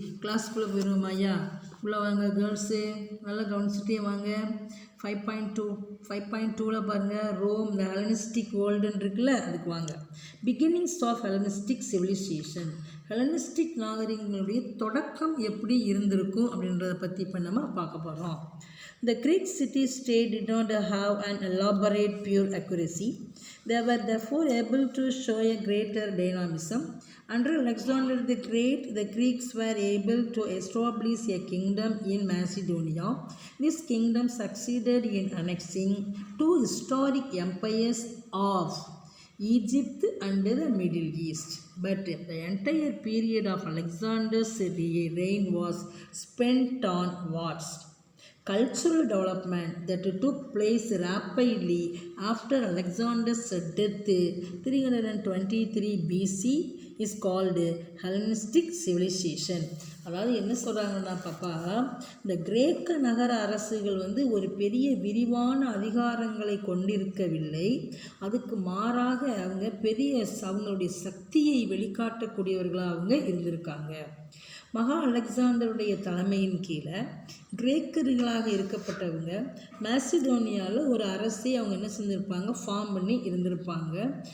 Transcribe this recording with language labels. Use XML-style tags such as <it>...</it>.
<ta>கிளாஸ்க்குள்ளே போயிடுவோம் ஐயா. உள்ளே வாங்க கேர்ள்ஸு, நல்லா கவனிச்சுட்டே வாங்க. 5.2 பாருங்கள், ரோம் த ஹெலனிஸ்டிக் வேர்ல்டுன்னு இருக்குல்ல, அதுக்கு வாங்க.</ta> <en>Beginnings of Hellenistic civilisation.</en> <ta>Hellenistic நாகரிகங்களுடைய தொடக்கம் எப்படி இருந்திருக்கும் அப்படின்றத பற்றி இப்போ நம்ம பார்க்க போகிறோம்.</ta> <en>The Greek city-state did not have an elaborate pure accuracy. They were therefore able to show a greater dynamism. Under Alexander the Great, the Greeks were able to establish a kingdom in Macedonia. This kingdom succeeded in annexing two historic empires of Egypt and the Middle East. But the entire period of Alexander's reign was spent on wars. Cultural development that took place rapidly after Alexander's death 323 BC is called Hellenistic civilization.</en> <ta>அதாவது என்ன சொல்கிறாங்கன்னா பாப்பா, இந்த கிரேக்க நகர அரசுகள் ஒரு பெரிய விரிவான அதிகாரங்களை கொண்டிருக்கவில்லை. அதுக்கு மாறாக அவங்க அவங்களுடைய சக்தியை வெளிக்காட்டக்கூடியவர்களாக அவங்க இருந்திருக்காங்க. மகா அலெக்சாண்டருடைய தலைமையின் கீழே கிரேக்கர்களாக இருக்கப்பட்டவங்க மேசிடோனியாவில் ஒரு அரசை அவங்க என்ன செஞ்சுருப்பாங்க, ஃபார்ம் பண்ணி இருந்திருப்பாங்க.</ta>